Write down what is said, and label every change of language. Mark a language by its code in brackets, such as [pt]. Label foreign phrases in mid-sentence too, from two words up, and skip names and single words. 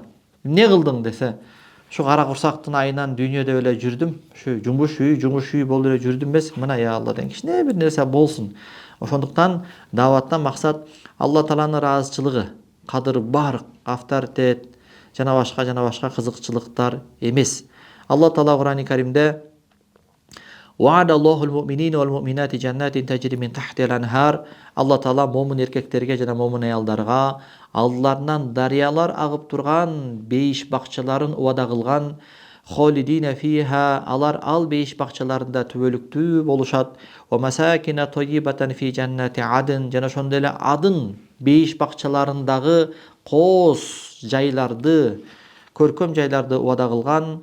[ky] Эмне кылдың десе, ушу кара курсактын айынан дүйнөдө эле жүрдүм, ушу жумуш үй болуп эле жүрдүм эмес, мына я Алла деген кичине бир нерсе болсун. Ошондуктан даваттан максат Алла Тааланын ыраазычылыгы, кадыр барк, авторитет, жана башка кызыкчылыктар эмес. Алла Таала Кур'ан-ы Каримде [ar] وعد الله المؤمنين والمؤمنات جنات تجري من تحتها الأنهار. [ky] Алла Таала момун эркектерге жана момун аялдарга алдарынан дарыялар агып турган бейиш бакчаларын убада кылган. [ar] خالدين فيها, [ky] алар ал бейиш бакчаларында түбөлүктүү болушат. [ar] ومساكن طيبة في جنات عدن, [ky] жана ошондой эле адын бейиш бакчаларындагы коос жайларды, көркөм жайларды убада кылган.